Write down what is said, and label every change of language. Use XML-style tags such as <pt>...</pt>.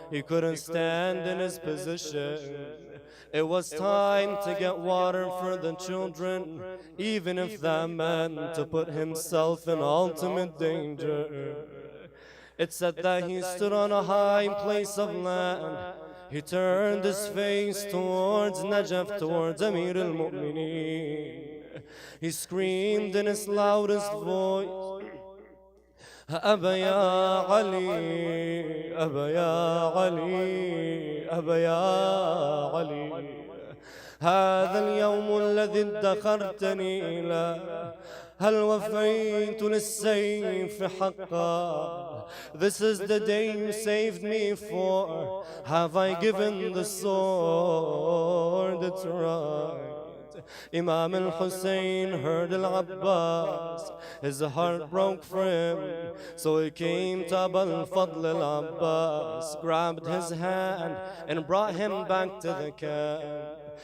<en>He couldn't stand in his position. It was time to get water for the children, even if that meant to put himself in ultimate danger. It said that he stood on a high place of land. He turned his face towards Najaf, towards Amir al-Mu'mineen. He screamed in his loudest voice,</en> <ar>أبا يا علي أبا يا علي أبا يا علي هذا اليوم الذي ادخرتني له هل وفيت للسيف حقا.</ar> <en>This is the day you saved me for. Have I given the sword its right? Imam al-Hussain heard al-Abbas. His heart broke for him. So he came to Abu al-Fadl al-Abbas, grabbed his hand and brought him back to the camp.</en>